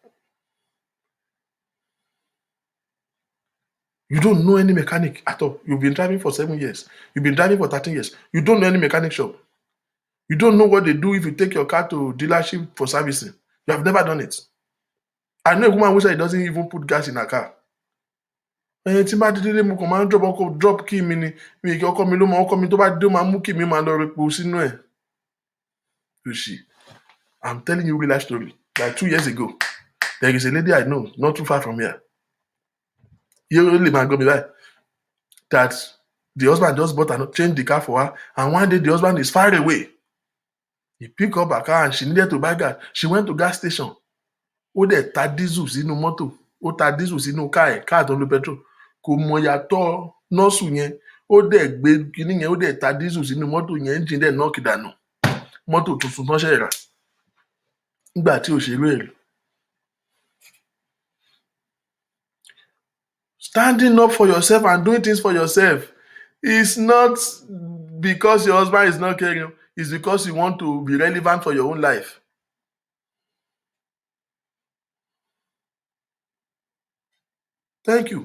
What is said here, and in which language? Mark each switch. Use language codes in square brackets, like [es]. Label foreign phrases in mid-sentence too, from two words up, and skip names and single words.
[en] You don't know any mechanic at all. You've been driving for 7 years. You've been driving for 13 years. You don't know any mechanic shop. You don't know what they do if you take your car to dealership for servicing. You have never done it. I know a woman who said he doesn't even put gas in her car. [yo] Tí bá dídé mo kàn máa ń [en] drop key [yo] mi ni, mi kì ọkọ mi ló mọ, ọkọ mi tó bá dé ó máa mú key mi máa lọ repo sínú ẹ̀. [en] I'm telling you real life story. Like 2 years ago, there is a lady I know, not too far from here. You only man go me by that the husband just bought and changed the car for her, and one day the husband is far away. He picked up her car and she needed to buy gas. She went to gas station. [yo] Ó dẹ̀ ta diesel sínú mọ́tò, ó ta diesel sínú káà tó ń lo petrol. Kò mọ yàtọ̀ nọ́ọ̀sù yẹn, ó dẹ̀ gbé kinní yẹn, ó dẹ̀ ta diesel sínú mọ́tò yẹn, engine dẹ̀ knock dànù. Mọ́tò tuntun tán ṣẹ̀ rà. Nígbà tí òṣèré èrè. [en] Standing up for yourself and doing things for yourself is not because your husband is not caring, it's because you want to be relevant for your own life. Thank you.